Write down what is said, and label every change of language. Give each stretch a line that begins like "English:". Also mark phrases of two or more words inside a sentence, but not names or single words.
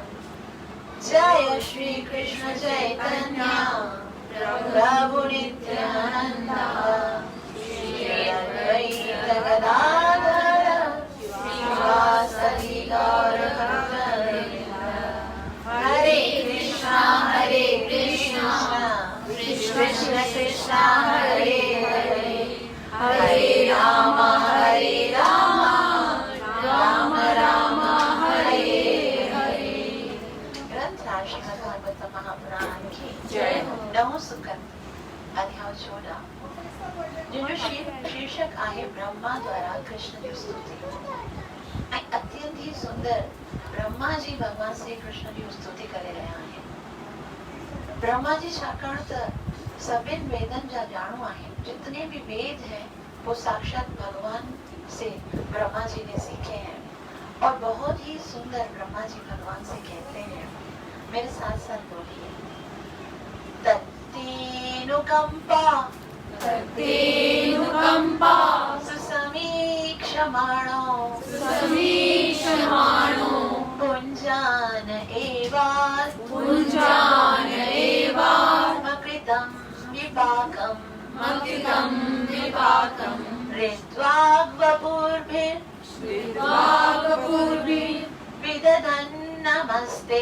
Sanskrit: जय श्री कृष्ण चैतन्य प्रभु नित्यानंद श्री अद्वैत गदाधर श्रीवासदि गौर भक्तवृंद। हरे कृष्णा कृष्ण कृष्णा हरे हरे, हरे राम राम राम हरे हरे।
Hindi: ग्रंथ श्रीमद् भागवत महापुराण की जय।
Sindhi: नवो सुकंद अध्याय 14 जिनो शीर्षक आहे ब्रह्मा द्वारा कृष्ण जी स्तुति।
Hindi: अत्यंत ही सुंदर ब्रह्मा जी भगवान श्री कृष्ण जी स्तुति करे रहा है।
Sindhi: ब्रह्मा जी छाकाणि त सभिनि वेदनि जा ॼाणू आहिनि,
Hindi: जितने भी वेद हैं वो साक्षात भगवान से ब्रह्मा जी ने सीखे हैं और बहुत ही सुंदर ब्रह्मा जी भगवान से कहते हैं। मेरे साथ साथ बोलिए,
Sanskrit: तत्तेनुकंपा सुसमीक्षमाणो पुंजान एवात्मकृतं विपाकं ऋत्वाग्वपुर्भिर्विधीयते विदधन् नमस्ते